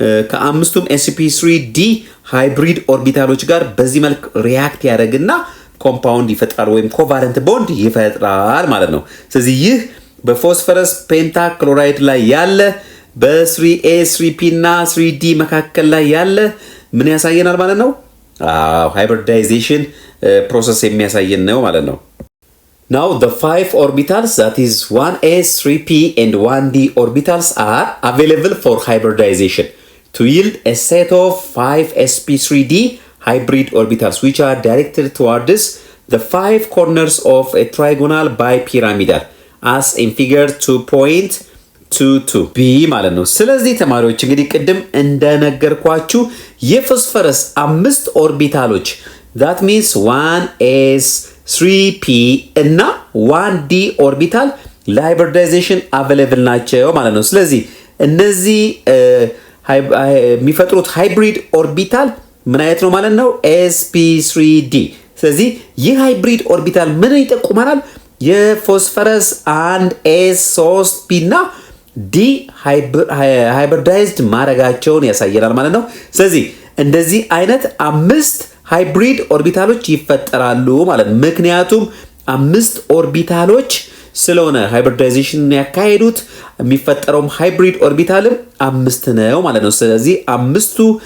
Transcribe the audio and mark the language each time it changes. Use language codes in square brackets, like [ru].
[am] ከአምስቱም sp3d ሃይብሪድ ኦርቢታሎች ጋር በዚህ መልክ ሪያክት ያደርግና ኮምፓውንድ ይፈጥራል ወይም ኮቫለንት ቦንድ ይፈጥራል ማለት ነው። ስለዚህ ይህ በፎስፈረስ ፔንታክሎራይድ ላይ ያለ በ3a 3p እና 3d መካከል ላይ ያለ ምን ያሳየናል ማለት ነው? ሃይብሪዳይዜሽን ፕሮሰስ የሚያሳየን ነው ማለት ነው። [en] Now the 5 orbitals that is 1s 3p and 1d orbitals are available for hybridization to yield a set of 5 sp3d hybrid orbitals which are directed towards the 5 corners of a trigonal bipyramidal as in figure 2.22 b ማለት ነው። [am] ስለዚህ ተማሪዎች እንግዲህ ቅድም እንደነገርኳችሁ የፎስፈረስ 5 ኦርቢታሎች that means 1s 3p እና 1d ኦርቢታል ለሃይብሪዳይዜሽን አቬሌብል ናቸው ማለት ነው። ስለዚህ እነዚህ የሚፈጥሩት ሃይብሪድ ኦርቢታል ምን አይነት ነው ማለት ነው? sp3d። ስለዚህ ይህ ሃይብሪድ ኦርቢታል ምን ይጠቁመናል? የፎስፈረስ 1 s3p እና ዲ ሃይብሪዳይዝድ ማድረጋቸውን ያሳየናል ማለት ነው። ስለዚህ እንደዚህ አይነት 5 ሃይብሪድ ኦርቢታሎች ይፈጠራሉ ማለት ነው። ምክንያቱም 5 ኦርቢታሎች ስለሆነ ሃይብሪዳይዜሽን ያካሄዱት የሚፈጠረውም ሃይብሪድ ኦርቢታልም 5 ነው ማለት ነው። ስለዚህ 5ቱ